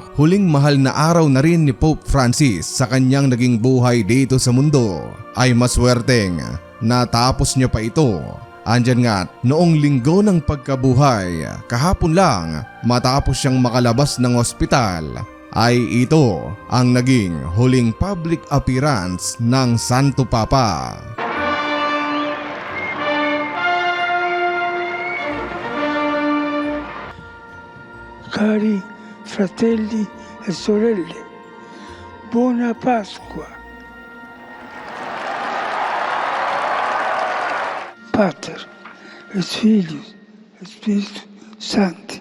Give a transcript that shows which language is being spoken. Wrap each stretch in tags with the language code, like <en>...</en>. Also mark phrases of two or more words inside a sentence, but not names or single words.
<tl>Huling mahal na araw na rin ni Pope Francis sa kanyang naging buhay dito sa mundo. Ay maswerteng natapos niya pa ito. Andyan nga noong linggo ng pagkabuhay, kahapon lang matapos siyang makalabas ng ospital, ay ito ang naging huling</tl> <en>public appearance</en> <tl>ng Santo Papa.</tl> <it>Cari fratelli e sorelle, buona Pasqua.</it> <la>Pater, et Filius, et Spiritus Sancti.</la>